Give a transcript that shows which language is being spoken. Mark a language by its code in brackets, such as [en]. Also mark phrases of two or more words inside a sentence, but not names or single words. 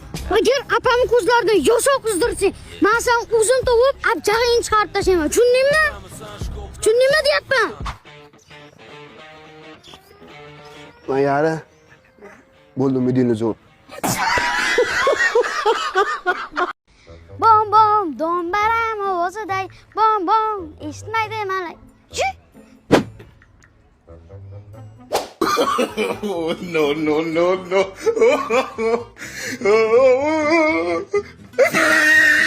[uz] Agar apamni ko'zlaridan yosh oqizdirsang, men sen uzun tovib, abjag'ingni chiqarib tashlayman. Tushundingmi? Tushundingmi deyapman? Mayari. Bo'ldim, videoni zo'r. Bom bom, do'mbaram ovoziday, bom bom, eshitmaydi malay. Chi? [en] Oh, no, no, no, no.